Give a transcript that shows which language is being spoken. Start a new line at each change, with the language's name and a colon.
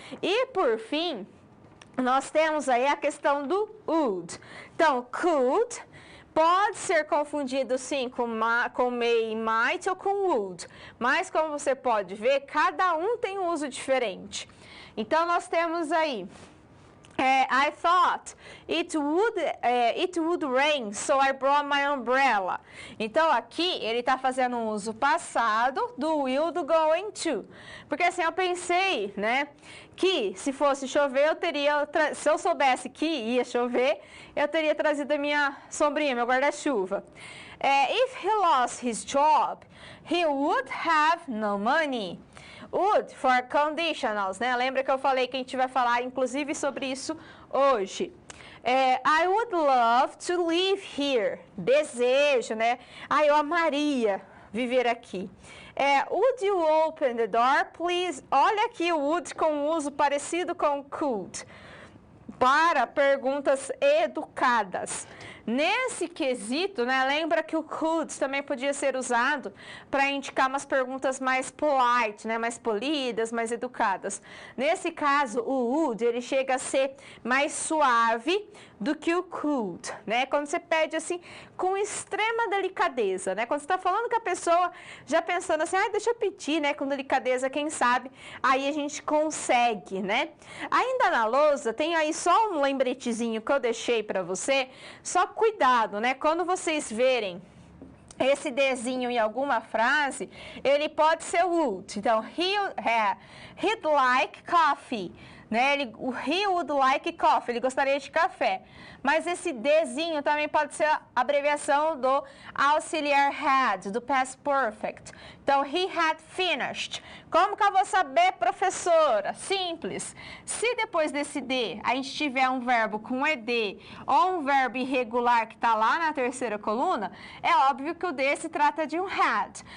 Portuguese: E, por fim, nós temos aí a questão do would. Então, could pode ser confundido, sim, com may e might ou com would. Mas, como você pode ver, cada um tem um uso diferente. Então, nós temos aí...
English: I thought it would rain, so I brought my umbrella.
Portuguese: Então, aqui, ele está fazendo um uso passado do will do going to. Porque assim, eu pensei, né, que se fosse chover, se eu soubesse que ia chover, eu teria trazido a minha sombrinha, meu guarda-chuva.
English: If he lost his job, he would have no money. Would for conditionals, né?
Portuguese: Lembra que eu falei que a gente vai falar, inclusive, sobre isso hoje.
English: I would love to live here.
Portuguese: Desejo, né? Eu amaria viver aqui.
English: Would you open the door, please?
Portuguese: Olha aqui o would com uso parecido com could. Para perguntas educadas. Nesse quesito, né, lembra que o could também podia ser usado para indicar umas perguntas mais polite, né, mais polidas, mais educadas. Nesse caso, o would, ele chega a ser mais suave do que o could, né? Quando você pede assim, com extrema delicadeza, né? Quando você está falando com a pessoa, já pensando assim, deixa eu pedir, né, com delicadeza, quem sabe, aí a gente consegue, né? Ainda na lousa, tem aí só um lembretezinho que eu deixei para você, só cuidado, né? Quando vocês verem esse desenho em alguma frase, ele pode ser would. Então,
English: he'd like coffee. Né? He would like coffee,
Portuguese: ele gostaria de café. Mas esse dezinho também pode ser a abreviação do auxiliar had, do past perfect. Então,
English: he had finished.
Portuguese: Como que eu vou saber, professora? Simples. Se depois desse D a gente tiver um verbo com ed ou um verbo irregular que está lá na terceira coluna, é óbvio que o D se trata de um had.